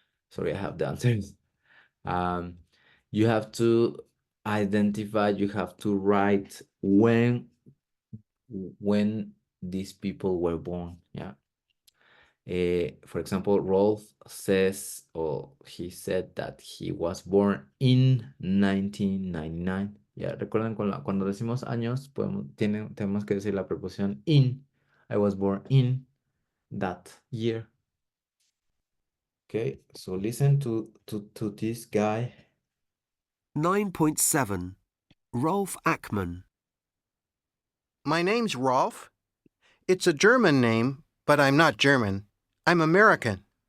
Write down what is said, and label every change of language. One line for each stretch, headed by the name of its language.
English: Sorry, I have the answers. You have to identify, you have to write when these people were born, yeah. For example, Rolf says, or he said that he was born in 1999.
Spanish: Ya recuerden, cuando decimos años, tenemos que decir la preposición in.
English: I was born in that year. Okay, so listen to this guy. 9.7. Rolf Ackman. My name's Rolf. It's a German name, but I'm not German. I'm American.